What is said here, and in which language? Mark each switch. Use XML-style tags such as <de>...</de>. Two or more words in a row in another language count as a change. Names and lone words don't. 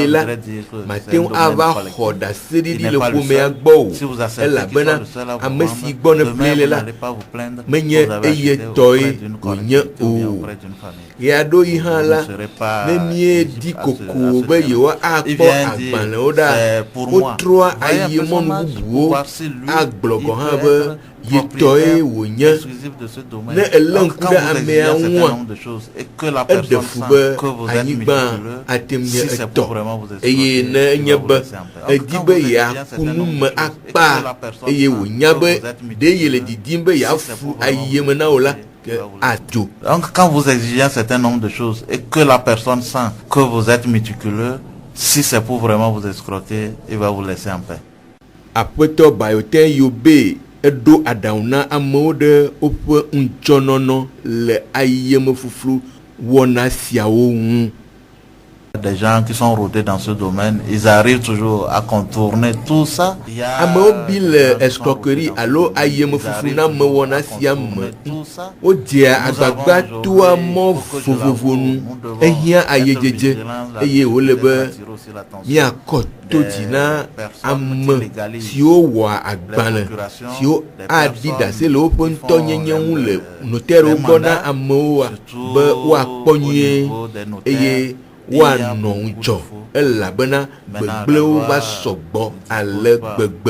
<ee>la mate ŋu ava xɔ ɖaseɖiɖi le ƒomea gbɔ o elabena ame si gbɔ ne ƒlee le la menye eye tɔe wònye o ɣia ɖo yi hã la ne miedi koko be yewoa akpɔ agbalẽwo ɖa wotrɔa ayi mɔnu bubuwo agblɔ gɔ hã be yetɔe wònye ne ele ŋku ɖe amea ŋua eɖe fu be anyigba atem nye etɔ eye ne enye be edi be yeaku nu me akpa eye wònya be ɖe ye le didim be yeafu ayiyeme na wo la adzo.</ee> <fr>Donc quand vous exigez un certain nombre de choses et que la personne sent que vous êtes méticuleux, si c'est pour vraiment vous escroquer, il va vous laisser en paix.</fr> <ee>Aƒetɔ Bayoten Yobe eɖo aɖaŋu na amewo ɖe woƒe ŋudzɔnɔnɔ le ayiyeme fuflu wɔna siawo ŋu.</ee> <fr>Des gens qui sont rodés dans ce domaine, ils arrivent toujours à contourner tout ça.</fr> <ee>Amewo bi le escroquerie alo ayiyeme fuflu na me wɔna sia me wodzea agbagba toa mɔ vovovo nu ehia ayedzedze eye wole be miakɔ to dzi na ame siwo wɔa agbalẽ siwo adi ɖase le woƒe ŋutɔnyenye ŋu le notɛriwo gbɔ na amewoa be woakpɔ nyuie eye woanɔ ŋudzɔ elabena gbegblẽwo va sɔgbɔ ale gbegbe.</ee>